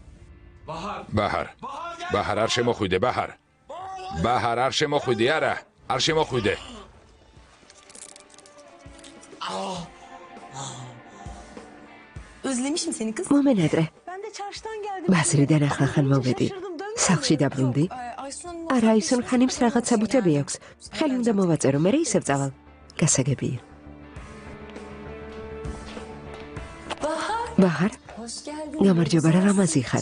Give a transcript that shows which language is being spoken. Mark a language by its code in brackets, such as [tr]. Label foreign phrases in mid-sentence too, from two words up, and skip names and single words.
[ka] ბაჰარ. ბაჰარ არ შემოხვიდე, ბაჰარ. ბაჰარ არ შემოხვიდე, არა. არ შემოხვიდე. [tr] Özlemişim seni kız. [ka] მომენატრე, [tr] Ben de çarşıdan geldim. [ka] ბაზრიდან ახლახან მოვედი. სახლში დაბრუნდი. არა, ისონ ხანიმს რაღაც საბუთები აქვს. ხელი უნდა მოვაწერო, მე ისევ წავალ. გასაგებია. ბაჰარ, გამარჯობა რა ლამაზი ხარ.